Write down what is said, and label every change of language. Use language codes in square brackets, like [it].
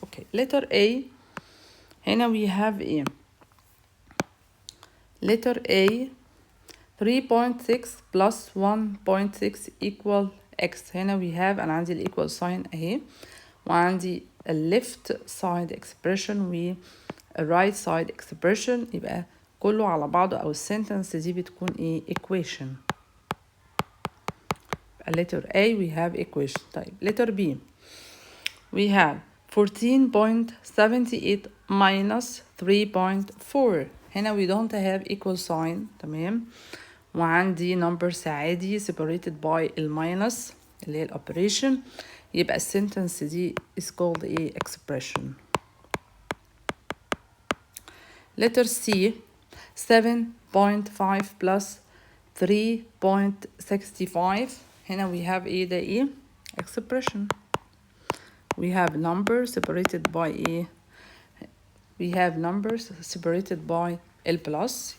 [en] Okay, letter A. هنا we have a letter A 3.6 plus 1.6 equal x. هنا we have [ar] أنا عندي ال [en] equal sign [ar] أهي وعندي ال [en] left side expression و right side expression. [ar] يبقى كله على بعضه أو السنتنس دي بتكون إيه؟ equation. [en] letter A we have equation. طيب letter B we have 14.78 minus 3.4. هنا we don't have equal sign. [ar] تمام. وعندي numbers عادي [en] separated by [ar] الماينس اللي هي الأوبريشن. يبقى السنتنس دي [en] is called a expression. letter C 7.5 plus 3.65. هنا we have a [ar] ده ايه؟ [en] expression. we have numbers separated by a we have numbers separated by ال plus.